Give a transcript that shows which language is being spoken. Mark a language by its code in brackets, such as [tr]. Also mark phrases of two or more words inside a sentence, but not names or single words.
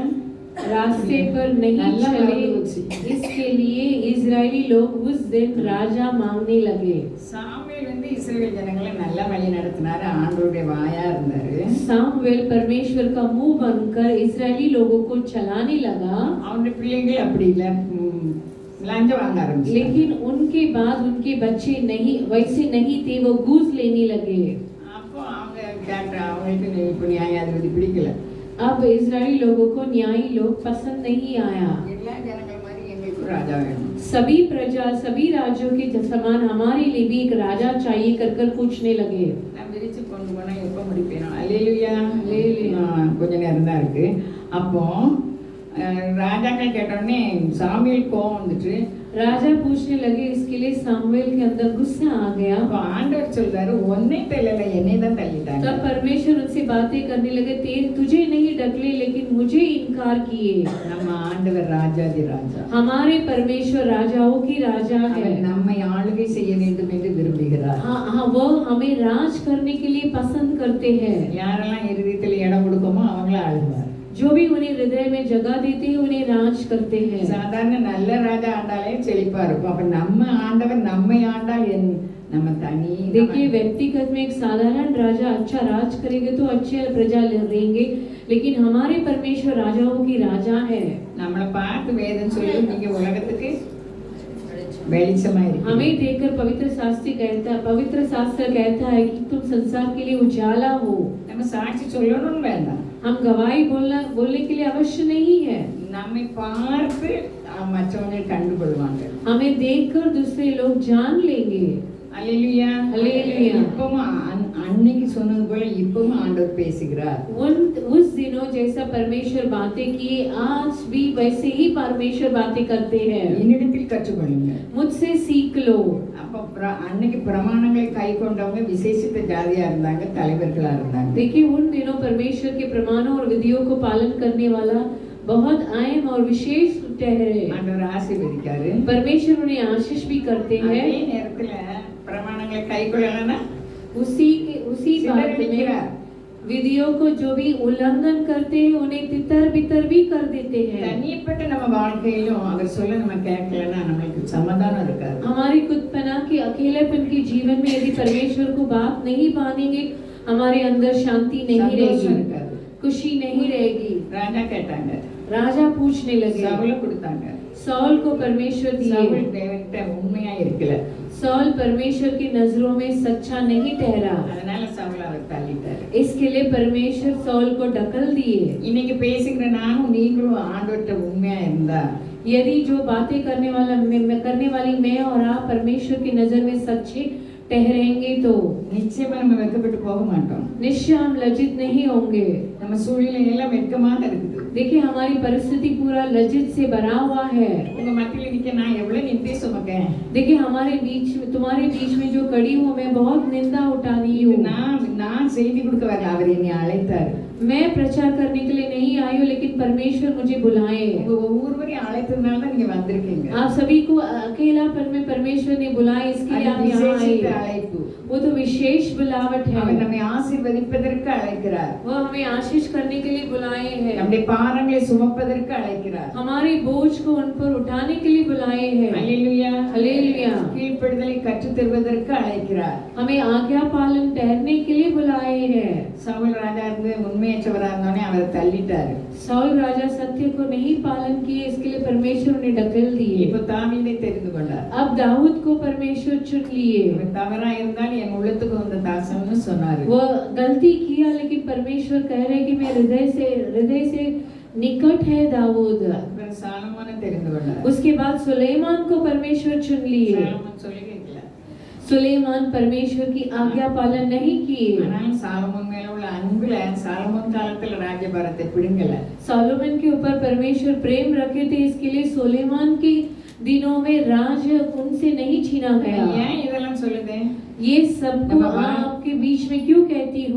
[hi] रास्ते पर नहीं चले, इसके लिए इजरायली लोग उस दिन राजा मांगने लगे. [ta] சாமுவேல் வந்து இஸ்ரவேல் ஜனங்களை நல்லா வழி நடத்தினாரு, ஆண்டவருடைய வாயா இருந்தாரு. [hi] सामुएल परमेश्वर का मुंह बनकर इजरायली लोगों को चलाने लगा. [ta] அவனுடைய பிள்ளைகள் அப்படி இல்ல, லஞ்சம் வாங்க ஆரம்பிச்சு. [hi] लेकिन उनके बाद उनके बच्चे नहीं वैसे नहीं थे, वो घूस लेने लगे. [ta] அப்போ அவங்க அவங்களுக்கு இப்போ நியாயாதிபதி பிடிக்கல. [hi] अब इजरायली लोगों को न्यायी लोग पसंद नहीं आया. [ta] எல்லா ஜனங்கள் மாதிரி எங்களுக்கு ராஜா வேணும். [hi] सभी प्रजा सभी राज्यों के समान हमारे लिए भी एक राजा चाहिए कर पूछने लगे. [ta] நான் விரிச்சு கொண்டு போனா எப்ப முடிப்பேனோ. அல்லேலூயா. அல்லேலூயா. கொஞ்ச நேரம் தான் இருக்கு. அப்போ ராஜாக்கள் கேட்டோடனே சாமுவேல் கோவம் வந்துட்டு [hi] राजा पूछने लगे, इसके लिए सामुएल के अंदर गुस्सा आ गया. [ta] அப்போ ஆண்டவர் சொல்றாரு, உன்னை தள்ளல என்னை தான் தள்ளிட்டாங்க. [hi] तब परमेश्वर उनसे बातें करने लगे, तुझे नहीं ढकले लेकिन मुझे इनकार किए. [ta] நம்ம ஆண்டவர் ராஜாதி ராஜா. [hi] हमारे परमेश्वर राजाओं की राजा है. [ta] அவர் நம்மை ஆளுகை செய்ய வேண்டும் என்று விரும்புகிறார். [hi] हाँ, वो हमें राज करने के लिए पसंद करते हैं. [ta] யாரெல்லாம் இருதயத்தில் இடம் கொடுக்கமோ அவங்கள ஆளுவார். [hi] जो भी उन्हें हृदय में जगह देते हैं उन्हें राज करते हैं. [ta] சாதாரண நல்ல ராஜா ஆண்டாலே செழிப்பா இருக்கும். அப்ப நம்ம ஆண்டவர் நம்மை ஆண்டால் நம்ம தனி. [hi] देखिए, व्यक्तिगत में एक साधारण राजा अच्छा राज करेंगे तो अच्छे प्रजा रहेंगे, लेकिन हमारे परमेश्वर राजाओं की राजा है. [ta] நம்மளை பார்த்து வேதம் சொல்லி நீங்க உலகத்துக்கு வெளிச்சமா இருக்கு. [hi] हमें देखकर पवित्र शास्त्र कहता है कि तुम संसार के लिए उजाला हो। [ta] நம்ம சாட்சி சொல்லணும்னு வேண்டாம். [hi] हम गवाही बोलने के लिए अवश्य नहीं है। [ta] நம்மை பார்த்து மற்றவங்க கண்டுகொள்வாங்க. [hi] हमें देखकर दूसरे लोग जान लेंगे। [ta] அல்லேலூயா அல்லேலூயா. இப்பவும் அன்னைக்கு சொன்னது போல இப்பவும் ஆண்டவர் பேசுகிறார். [hi] उस दिनों जैसा परमेश्वर बातें किए आज भी वैसे ही परमेश्वर बातें करते हैं। [ta] என்னிடத்தில் கற்றுக்கொள்ளுங்க. [hi] मुझसे सीख लो। [ta] அப்ப அன்னைக்கு பிரமாணங்களை கை கொண்டவங்க விசேஷித்த ஜாதியா இருந்தாங்க, தலைவர்களா இருந்தாங்க. [hi] देखिए उन दिनों परमेश्वर के प्रमाणों और विधियों को पालन करने वाला बहुत अहम और विशेष ठहरे। [ta] ஆண்டவர் ஆசீர்வதிக்காரு. [hi] परमेश्वर उन्हें आशीष भी करते हैं। [ta] அதே நேரத்துல பிரமாணங்களை கை கொள்ளலன்னா [hi] उसी बात में विधियों को जो भी उल्लंघन करते हैं उन्हें तितर बितर भी कर देते हैं। [ta] தனிப்பட்ட நம்ம வாழ்க்கையிலும் அவர் சொல்ல நம்ம கேட்கலன்னா நமக்கு சமாதானம் இருக்காது. [hi] हमारी खुदपना के अकेलेपन के जीवन में यदि परमेश्वर को बात नहीं मानेंगे हमारे अंदर शांति नहीं रहेगी, खुशी नहीं रहेगी। [ta] ராஜா கேட்டாங்க, [hi] राजा पूछने लगे, [ta] சவுல கொடுத்தாங்க. [hi] सौल को परमेश्वर दिए। [ta] சவுல் தேவன்கிட்ட உண்மையா இருக்கல, [hi] सौल परमेश्वर की नजरों में सच्चा नहीं ठहरा, [ta] அதனால சவுல அவர் தள்ளிட்டாரு. [hi] इसके लिए परमेश्वर सौल को ढकल दिए। [ta] இன்னைக்கு பேசுகிற நானும் நீங்களும் ஆண்டவர்கிட்ட உண்மையா இருந்தா [hi] यदि जो बातें करने वाली मैं और आप परमेश्वर की नजर में सच्चे ठहरेंगे तो [ta] நிச்சயமா நம்ம வெட்கப்பட்டு போக மாட்டோம். [hi] निश्चय हम लज्जित नहीं होंगे। [ta] நம்ம சூழ்நிலை எல்லாம் வெட்கமாக இருக்குது. [hi] देखिए हमारी परिस्थिति पूरा लज्जित से भरा हुआ है। [ta] உங்க மத்தியில நிக்க நான் எவ்வளவு நிந்தை சுமக்கேன். [hi] देखिए तुम्हारे बीच में जो खड़ी हूँ मैं बहुत निंदा उठानी हूँ। [ta] நான் செய்தி கொடுக்க வரல, அவர் என்னை அழைத்தார். [hi] मैं प्रचार करने के लिए नहीं आई हूँ लेकिन परमेश्वर मुझे बुलाए। [ta] உங்க ஒவ்வொருவரையும் அழைத்ததுனால தான் நீங்க வந்திருக்கீங்க. [hi] आप सभी को अकेलापन में परमेश्वर ने बुलाया, इसके लिए आप यहाँ आए। [ta] அழைப்பு. [hi] वो तो विशेष बुलावट है। [ta] அவர் நம்மை ஆசீர்வதிப்பதற்கு அழைக்கிறார். [hi] वो हमें आशीष करने के लिए बुलाए हैं। [ta] நம்முடைய பாரங்களை சுமப்பதற்கு அழைக்கிறார். [hi] हमारे बोझ को उन पर उठाने के लिए बुलाए हैं। [ta] அல்லேலூயா [hi] हालेलुया। [ta] கீழ்ப்படிதலை கற்றுத் தருவதற்கு அழைக்கிறார். [hi] हमें आज्ञा पालन ठहरने के लिए बुलाए हैं। [ta] சவுல் ராஜா இருந்து உண்மையற்றவரா இருந்தோனே அவரை தள்ளிட்டாரு. [hi] सौल राजा सत्य को नहीं पालन किए, इसके लिए परमेश्वर ने ढकेल दिए। [ta] இப்ப தாவீதை தெரிந்து கொண்டார். [hi] अब दाऊद को परमेश्वर चुन लिए। [ta] அவர் தவறா இருந்தால் என் உள்ளத்துக்கு வந்த தாசன்னு சொன்னாரு. [hi] वो गलती किया लेकिन परमेश्वर कह रहे कि मैं हृदय से निकट है दाऊद। [ta] அப்புறம் சாலமோனை தெரிந்து கொண்டார். [hi] उसके बाद सुलेमान को परमेश्वर चुन लिए। [ta] சாலமோன் சொல்லி கேட்கல. [hi] सुलेमान परमेश्वर की आज्ञा पालन नहीं किए। [ta] ஆனால் சாலமோன் மேல உள்ள அன்புல சாலமோன் காலத்துல ராஜ்யபாரத்தை பிடுங்கல. [hi] सोलोमन के ऊपर परमेश्वर प्रेम रखे थे, इसके लिए सुलेमान के दिनों में राज उनसे नहीं छीना गया। [ta] ஏன் இதெல்லாம் சொல்லுது? [hi] ये सबको आपके बीच में क्यों कहती हूँ?